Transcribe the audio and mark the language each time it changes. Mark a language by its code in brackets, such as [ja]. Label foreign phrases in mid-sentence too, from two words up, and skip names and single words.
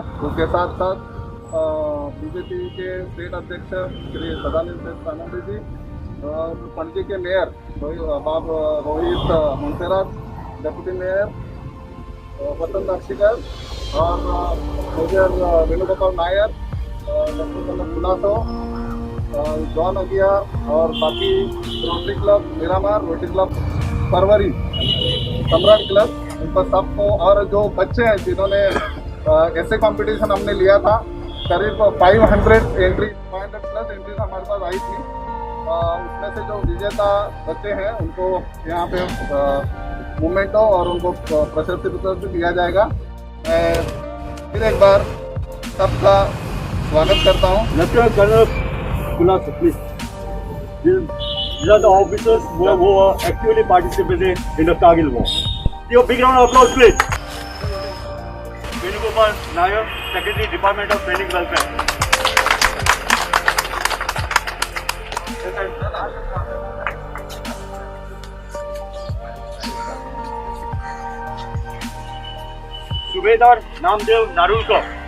[hi] उसके साथ साथ बीजेपी के स्टेट अध्यक्ष श्री सदानंद सानंद जी, और पणजी के मेयर बाब रोहित मुंसेराज, डेप्यूटी मेयर वसंत अक्षिकर, और मेजर वेणुगोपाल नायर, डॉक्टर गुलासो, जॉन अगिया, और बाकी रोटरी क्लब मिरामार, रोटरी क्लब परवरी, सम्राट क्लब, उनको सबको, और जो बच्चे हैं जिन्होंने ऐसे कंपटीशन हमने लिया था, करीब 500 प्लस एंट्रीज हमारे पास आई थी। उसमें से जो विजेता बच्चे हैं उनको यहाँ पे मोमेंटो और उनको प्रशस्ति पत्र दिया जाएगा। मैं फिर एक बार सबका स्वागत करता हूँ। [en] Lieutenant Colonel Gulaso, please. These are the officers who actually participated in the Kargil war. Give a big round of applause, please. Venugopal Nair, Secretary, Department of Training Welfare. Subedar Namdev Narulkar.